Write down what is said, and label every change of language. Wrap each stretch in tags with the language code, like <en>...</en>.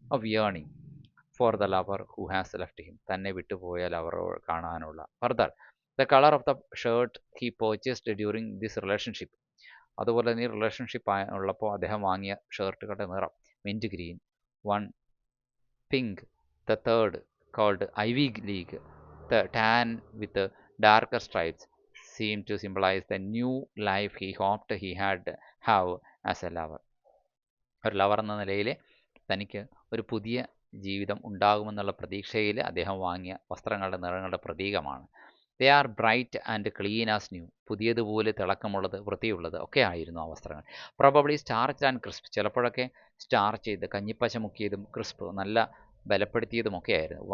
<en>Of യേണിങ് for the lover who has left him.</en> <ml>തന്നെ വിട്ടുപോയ ലവറോ കാണാനുള്ള.</ml> <en>Further, the colour of the shirt he purchased during this relationship.</en> <ml>അതുപോലെ തന്നെ ഈ relationship ഉള്ളപ്പോൾ അദ്ദേഹം വാങ്ങിയ ഷർട്ടുകളുടെ നിറം mint green, one</ml> <en>pink. The third, called Ivy League, the tan with darker stripes, seemed to symbolize the new life he hoped he had have as a lover.</en> <ml>ഒരു lover എന്ന നിലയിൽ തനിക്ക് ഒരു പുതിയ ജീവിതം ഉണ്ടാകുമെന്നുള്ള പ്രതീക്ഷയിൽ അദ്ദേഹം വാങ്ങിയ വസ്ത്രങ്ങളുടെ നിറങ്ങളുടെ പ്രതീകമാണ്.</ml> <en>They are bright and clean as new.</en> <ml>പുതിയതുപോലെ തിളക്കമുള്ളത്, വൃത്തിയുള്ളത് ഒക്കെ ആയിരുന്നു ആ വസ്ത്രങ്ങൾ.</ml> <en>Probably starch and crisp.</en> <ml>ചിലപ്പോഴൊക്കെ സ്റ്റാർച്ച് ചെയ്ത് കഞ്ഞിപ്പശ മുക്കിയതും ക്രിസ്പ് നല്ല ബലപ്പെടുത്തിയതുമൊക്കെ ആയിരുന്നു.</ml>